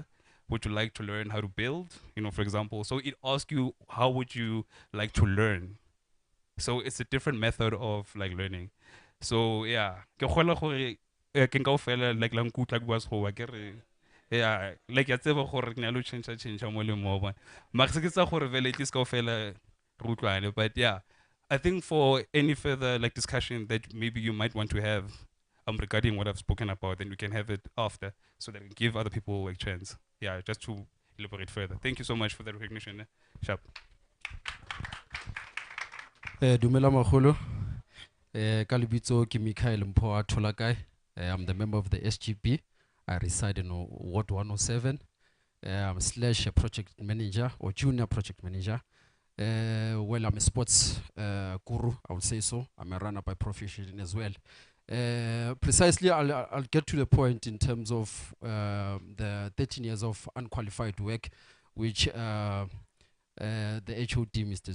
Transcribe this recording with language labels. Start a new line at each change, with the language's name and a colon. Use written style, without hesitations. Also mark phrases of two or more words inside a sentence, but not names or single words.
English: Would you like to learn how to build? For example. So it asks you, how would you like to learn? So it's a different method of like learning. So yeah, like yeah, like
Tswana: ya tseba gore ke na lo change mo le mo bona mara se ke tsa gore vele
English: it is
Tswana: ka ofela rutlwane.
English: But yeah, I think for any further like discussion that maybe you might want to have regarding what I've spoken about, then we can have it after, so that we can give other people like chance. Yeah, just to elaborate further. Thank you so much for the recognition. Sharp.
Tswana: Dumela magolo. Ka lebitso ke Michael Mpho Tholakai.
English: I'm the member of the SGP. I reside in Ward 107. I'm slash a project manager or junior project manager. Well, I'm a sports guru, I would say so. I'm a runner by profession as well. Precisely, I'll get to the point in terms of the 13 years of unqualified work, which the HOD, Mr.